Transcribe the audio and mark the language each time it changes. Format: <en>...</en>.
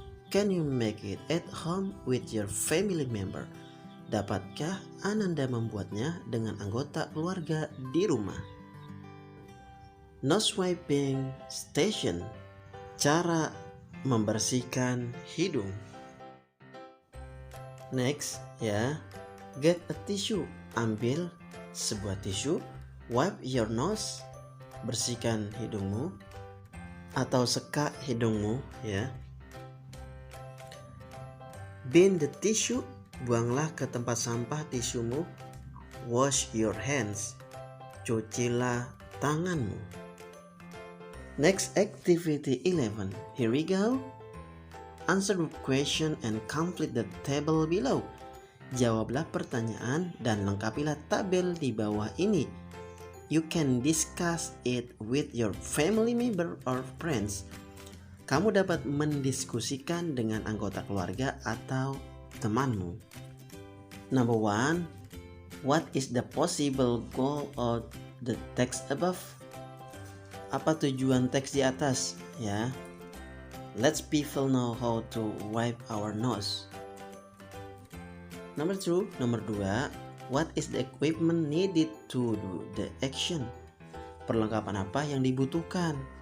<en>Can you make it at home with your family member?</en> <id>Dapatkah Ananda membuatnya dengan anggota keluarga di rumah?</id> <en>Nose wiping station.</en> <id>Cara membersihkan hidung.</id> <en>Next, ya. Get a tissue.</en> <id>Ambil sebuah tisu.</id> <en>Wipe your nose.</en> <id>Bersihkan hidungmu atau sekak hidungmu, ya.</id> <en>Bin the tissue.</en> <id>Buanglah ke tempat sampah tisumu.</id> <en>Wash your hands.</en> <id>Cucilah tanganmu.</id> <en>Next, activity 11. Here we go. Answer the question and complete the table below.</en> <id>Jawablah pertanyaan dan lengkapilah tabel di bawah ini.</id> <en>You can discuss it with your family member or friends.</en> <id>Kamu dapat mendiskusikan dengan anggota keluarga atau temanmu.</id> <en>Number 1. What is the possible goal of the text above?</en> <id>Apa tujuan teks di atas, ya?</id> <en>Let's people know how to wipe our nose. Number 2, what is the equipment needed to do the action?</en> <id>Perlengkapan apa yang dibutuhkan?</id>